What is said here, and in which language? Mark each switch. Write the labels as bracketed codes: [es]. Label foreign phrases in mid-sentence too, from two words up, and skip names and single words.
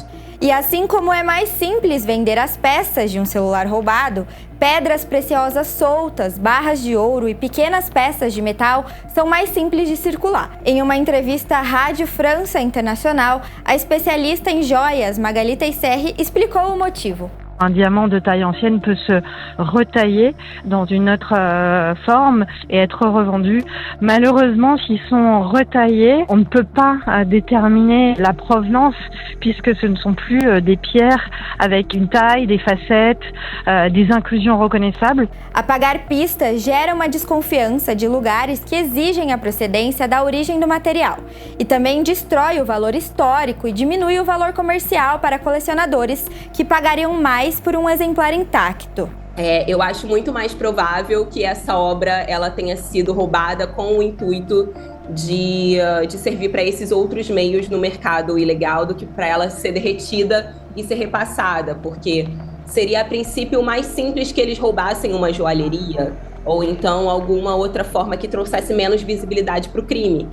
[pt] E assim como é mais simples vender as peças de um celular roubado, pedras preciosas soltas, barras de ouro e pequenas peças de metal são mais simples de circular. Em uma entrevista à Rádio França Internacional, a especialista em joias Magali Teisserre explicou o motivo. [fr] Un diamant de taille ancienne peut se retailler dans une autre forme et être revendu. Malheureusement, s'ils sont retaillés, on ne peut pas déterminer la provenance puisque ce ne sont plus des pierres avec une taille, des facettes, des inclusions reconnaissables. [pt] Apagar pistas gera uma desconfiança de lugares que exigem a procedência da origem do material e também destrói o valor histórico e diminui o valor comercial para colecionadores que pagariam mais por um exemplar intacto. Eu acho muito mais provável que essa obra ela tenha sido roubada com o intuito de servir para esses outros meios no mercado ilegal do que para ela ser derretida e ser repassada, porque seria a princípio mais simples que eles roubassem uma joalheria ou então alguma outra forma que trouxesse menos visibilidade para o crime.